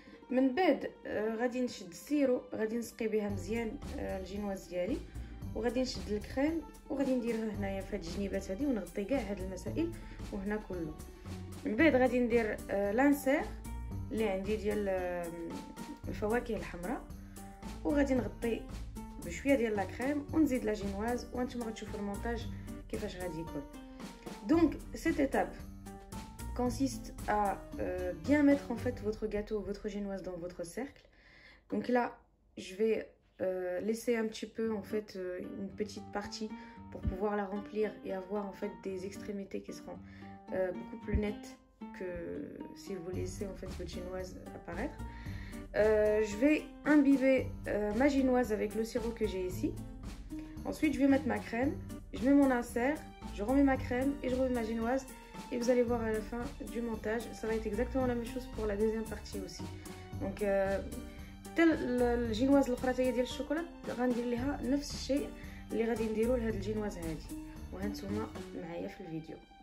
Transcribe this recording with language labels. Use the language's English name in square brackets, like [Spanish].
[Arabic] من بعد غادي نشد السيرو، غادي نسقي بها مزيان الجينواز ديالي، وغادي نشد الكريم وغادي نديرها هنايا في هاد الجنيبات هادي ونغطي كاع هاد المسائل وهنا كله. من بعد غادي ندير لانسير اللي عندي ديال الفواكه الحمراء، وغادي نغطي بشويه ديال لا كريم ونزيد لا جينواز، وانتم غتشوفوا المونتاج كيفاش غادي يكون. [French] Donc cette étape consiste à bien mettre en fait votre gâteau, votre génoise dans votre cercle. Donc là, je vais laisser un petit peu en fait une petite partie pour pouvoir la remplir et avoir en fait des extrémités qui seront beaucoup plus nettes que si vous laissez en fait votre génoise apparaître. Je vais imbiber ma génoise avec le sirop que j'ai ici. Ensuite, je vais mettre ma crème, je mets mon insert, je remets ma crème et je remets ma génoise. Et vous allez voir à la fin du montage, ça va être exactement la même chose pour la deuxième partie aussi. [Arabic] Donc, الجينواز الاخرى تاهي ديال الشوكولا غندير ليها نفس الشيء اللي غادي نديرو لهاد الجينواز هادي، وهانتوما معايا في الفيديو.